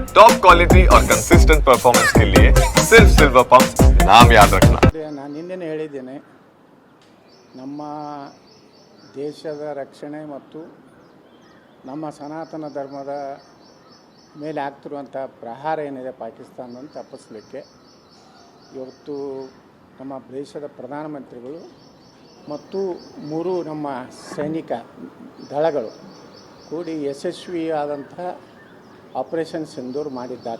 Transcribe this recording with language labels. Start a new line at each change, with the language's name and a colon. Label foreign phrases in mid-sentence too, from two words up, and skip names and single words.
English: top quality
Hindi: और
English: consistent performance
Hindi: के लिए सिर्फ सिल्वर पंप नाम याद रखना।
Kannada: ನಾನು ನಿನ್ನೆ ಹೇಳಿದ್ದೇನೆ, ನಮ್ಮ ದೇಶದ ರಕ್ಷಣೆ ಮತ್ತು ನಮ್ಮ ಸನಾತನ ಧರ್ಮದ ಮೇಲೆ ಆಗ್ತಿರುವಂಥ ಪ್ರಹಾರ ಏನಿದೆ ಪಾಕಿಸ್ತಾನವನ್ನು ತಪ್ಪಿಸಲಿಕ್ಕೆ ಇವತ್ತು ನಮ್ಮ ದೇಶದ ಪ್ರಧಾನಮಂತ್ರಿಗಳು ಮತ್ತು 3 ನಮ್ಮ ಸೈನಿಕ ದಳಗಳು ಕೂಡಿ ಯಶಸ್ವಿಯಾದಂಥ ಆಪರೇಷನ್ ಸಿಂಧೂರ್ ಮಾಡಿದ್ದಾರೆ.